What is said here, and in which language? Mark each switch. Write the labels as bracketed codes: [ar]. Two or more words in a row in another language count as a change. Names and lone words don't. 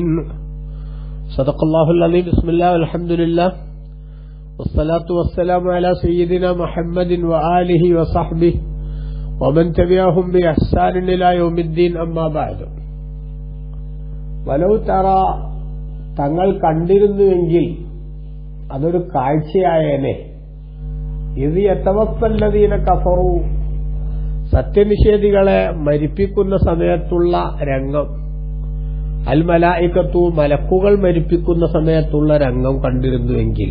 [ar] صدق الله العظيم. بسم الله والحمد لله والصلاة والسلام على سيدنا محمد وآله وصحبه ومن تبعهم بإحسان إلى يوم الدين. أما بعد. ولو ترى [ml] തങ്ങൾ കണ്ടിരുന്നുവെങ്കിൽ അതൊരു കാഴ്ചയായേനെ. ഇത് [ar] يتوفى الذين كفروا, [ml] സത്യനിഷേധികളെ മരിപ്പിക്കുന്ന സമയത്തുള്ള രംഗം. [ar] الملائكة, [ml] മലക്കുകൾ മരിപ്പിക്കുന്ന സമയത്തുള്ള രംഗം കണ്ടിരുന്നുവെങ്കിൽ.